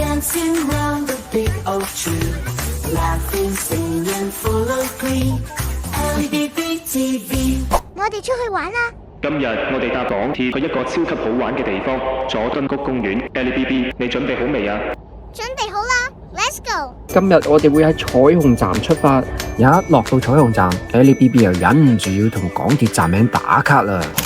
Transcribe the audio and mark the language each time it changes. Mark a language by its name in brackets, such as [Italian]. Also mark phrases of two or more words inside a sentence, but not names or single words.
[English] dancing round the big oak tree, laughing, singing, full of glee. [Cantonese] LBB TV，我哋出去玩啦！今日我哋搭港鐵去一個超級好玩嘅地方——佐敦谷公園。LBB， 你準備好未啊？準備好啦 ， [English] Let's go！ [Cantonese] 今日我哋會喺彩虹站出發，一落到彩虹站 ，LBB 又忍唔住要同港鐵站名打卡啦。